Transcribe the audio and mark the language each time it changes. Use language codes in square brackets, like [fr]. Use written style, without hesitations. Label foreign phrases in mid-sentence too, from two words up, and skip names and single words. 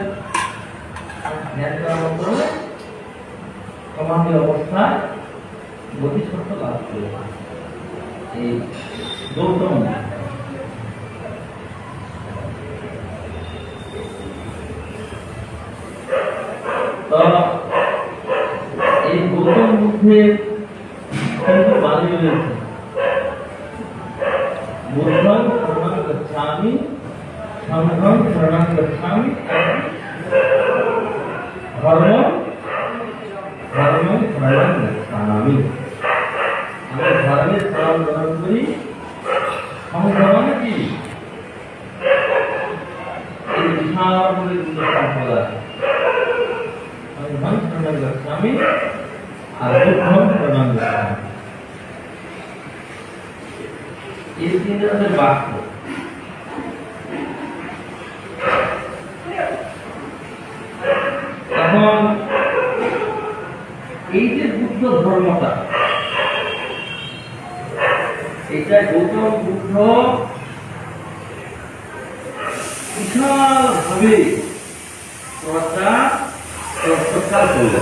[bn] ধ্যান করার মাধ্যমে সমাধি অবস্থায় বোধিসত্ত্ব লাভ করলেন এই গৌতম। তো এই গৌতম বুদ্ধের কিন্তু বাণী রয়েছে, [pi] বুদ্ধং শরণং গচ্ছামি, সংঘং শরণং গচ্ছামি, ধর্মং শরণং গচ্ছামি। [bn] আমরা ধর্মের শরণ গ্রহণ করি। সংঘ মানে কি? এই বিশাল বলে দুটো সম্প্রদায়, [pi] সংঘং শরণং গচ্ছামি [bn] আর [pi] বুদ্ধং শরণং গচ্ছামি। [bn] এই তিন ধরনের বাক্য। ধর্মটা, এটা গৌতম বুদ্ধ বিশালভাবে প্রচার করলেন।